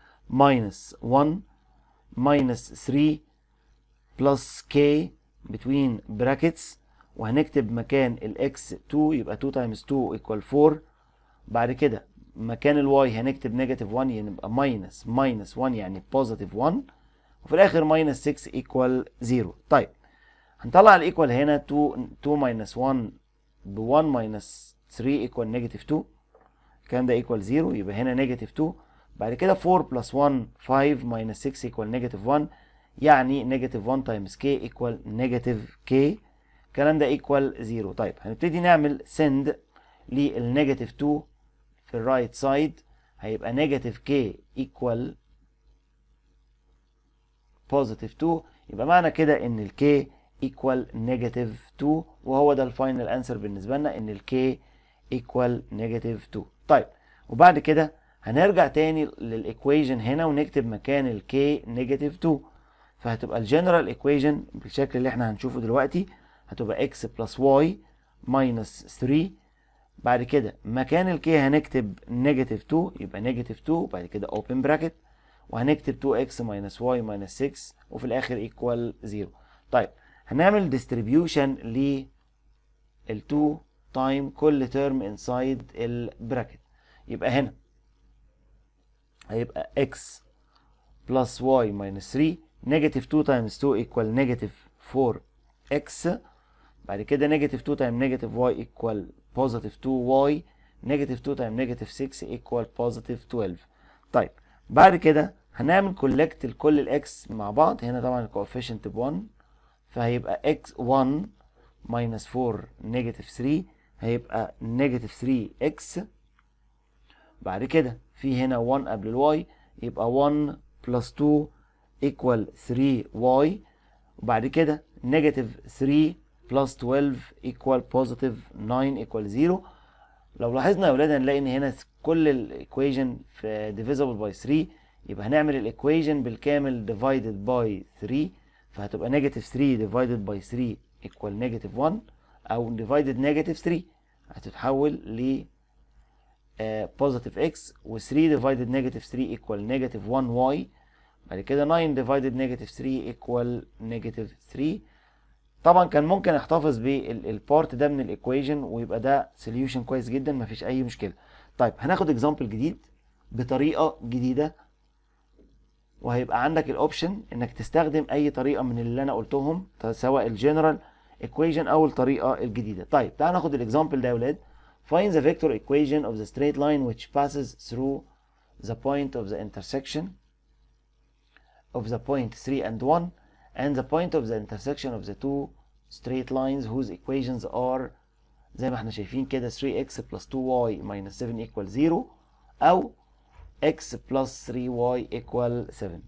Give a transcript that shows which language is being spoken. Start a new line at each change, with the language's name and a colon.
Arabic: minus 1 minus 3 plus k between brackets، وهنكتب مكان الاكس 2 يبقى 2 times 2 equal 4، بعد كده مكان الواي هنكتب نيجاتيف 1 يبقى minus 1 يعني positive 1، وفي الاخر minus 6 equal 0. طيب هنطلع الايكوال هنا 2 minus 1 ب 1 minus 3 equal negative 2، الكلام ده equal 0، يبقى هنا negative 2. بعد كده 4 plus 1 5 minus 6 equal negative 1، يعني negative 1 times k equal negative k، الكلام ده equal 0. طيب هنبتدي نعمل send للنيجاتيف 2 في الرايت سايد، هيبقى negative k equal positive 2، يبقى معنى كده ان ال k equal negative 2، وهو ده الفاينل انسر بالنسبه لنا، ان ال k equal negative 2. طيب وبعد كده هنرجع تاني للايكويجن هنا ونكتب مكان ال k negative 2، فهتبقى الجنرال ايكويجن بالشكل اللي احنا هنشوفه دلوقتي، هتبقى x plus y minus 3. بعد كده مكان ال k هنكتب negative 2، يبقى negative 2 وبعد كده open bracket، وهنكتب 2x minus y minus 6 وفي الاخر equal 0. طيب هنعمل distribution لل 2 تايم كل term inside البراكت، يبقى هنا هيبقى x plus y minus 3، negative 2 times 2 equal negative 4x، بعد كده negative 2 times negative y equal positive 2y، negative 2 times negative 6 equal positive 12. طيب بعد كده هنعمل collect لكل الاكس مع بعض، هنا طبعا الكوفيشنت ب 1، فهيبقى x 1 minus 4 negative 3 هيبقى negative 3x، بعد كده في هنا 1 قبل الواي يبقى 1 plus 2 equal 3y، وبعد كده negative 3 plus 12 equal positive 9 equal 0. لو لاحظنا يا ولاد هنلاقي ان هنا كل الايكويجن في divisible by 3، يبقى هنعمل الايكويجن بالكامل divided by 3، فهتبقى negative 3 divided by 3 equal negative 1، او divided negative 3 هتتحول ل positive x، و 3 divided negative 3 equal negative 1y، بعد كده 9 divided negative 3 equal negative 3. طبعا كان ممكن احتفظ بالبارت ده من الايكويجن ويبقى ده سوليوشن كويس جدا، مفيش اي مشكله. طيب هناخد اكزامبل جديد بطريقه جديده، وهيبقى عندك الاوبشن انك تستخدم اي طريقه من اللي انا قلتهم، سواء الجنرال ايكويجن او الطريقه الجديده. طيب تعال ناخد الاكزامبل ده يا ولاد.
English: find the vector equation of the straight line which passes through the point of the intersection of the point 3 and 1 and the point of the intersection of the two straight lines whose equations are زي ما احنا شايفين كده 3x plus 2y minus 7 equal 0 او x plus 3y equal 7.